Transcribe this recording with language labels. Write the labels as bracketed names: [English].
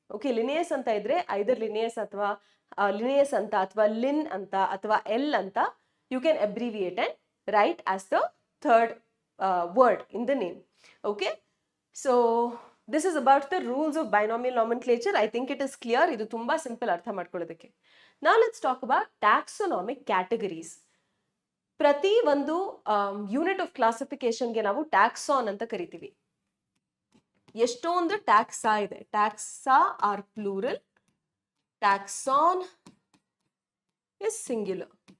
[Kannada] Okay, Linnaeus ಅಂತ ಇದ್ರೆ ಐದರ್ Linnaeus ಅಂತ ಅಥವಾ ಲಿನ್ ಅಂತ ಅಥವಾ ಎಲ್ ಅಂತ [English] you can abbreviate and write as the third word in the name. Okay, so this is about the rules of binomial nomenclature. I think it is clear. [Kannada] Idu tumba simple artha madkolodake. [English] Now let's talk about taxonomic categories. [Kannada] ಪ್ರತಿ ಒಂದು unit of ಕ್ಲಾಸಿಫಿಕೇಶನ್ಗೆ ನಾವು ಟ್ಯಾಕ್ಸಾನ್ ಅಂತ ಕರಿತೀವಿ. ಎಷ್ಟೊಂದು ಟ್ಯಾಕ್ಸಾ ಇದೆ. [English] Taxa are plural, taxon is singular.